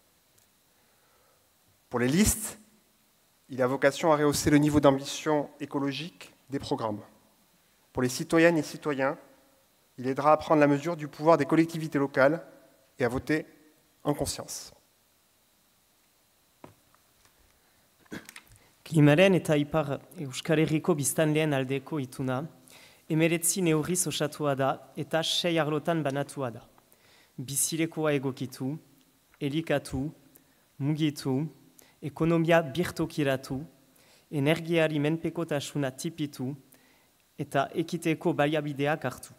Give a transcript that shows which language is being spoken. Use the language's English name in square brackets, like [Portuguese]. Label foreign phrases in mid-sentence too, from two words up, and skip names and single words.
[French] Pour les listes, il a vocation à rehausser le niveau d'ambition écologique des programmes. Pour les citoyennes et citoyens, il aidera à prendre la mesure du pouvoir des collectivités locales et à voter en conscience. [Basque] Klimaren eta Ipar Euskal Herriko biztanleen aldeko ituna, 19 neurriz osatua da eta 6 arlotan banatua da. Bizilekoa egokitu, elikatu, mugitu, ekonomia birtokiratu, energiari menpekotasuna tipitu eta ekiteko baliabideak hartu.